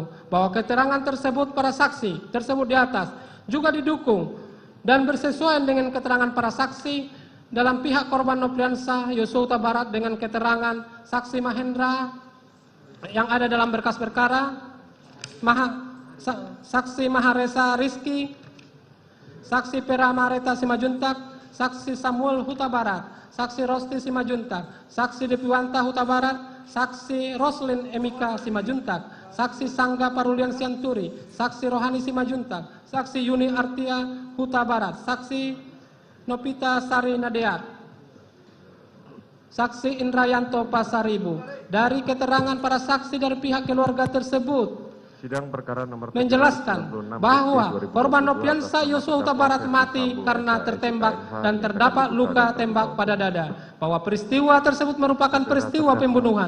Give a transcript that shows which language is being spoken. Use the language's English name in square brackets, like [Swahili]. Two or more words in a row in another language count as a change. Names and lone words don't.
[Indonesian] Bahwa keterangan tersebut para saksi tersebut di atas juga didukung dan bersesuaian dengan keterangan para saksi dalam pihak korban Nofriansah Yosua Huta Barat dengan keterangan saksi Mahendra yang ada dalam berkas perkara, saksi Maharesa Rizky, saksi Peramareta Simajuntak, saksi Samuel Huta Barat, saksi Rosti Simajuntak, saksi Depiwanta Huta Barat, saksi Roslin Emika Simajuntak, saksi Sangga Parulian Sianturi, saksi Rohani Simajuntak, saksi Yuni Artia Huta Barat, saksi Nopita Sari Nadeat, saksi Indrayanto Pasaribu. Dari keterangan para saksi dari pihak keluarga tersebut Sidang perkara nomor menjelaskan bahwa korban Nofriansah Yosua Huta Barat mati karena tertembak dan terdapat luka tembak pada dada. Bahwa peristiwa tersebut merupakan peristiwa pembunuhan.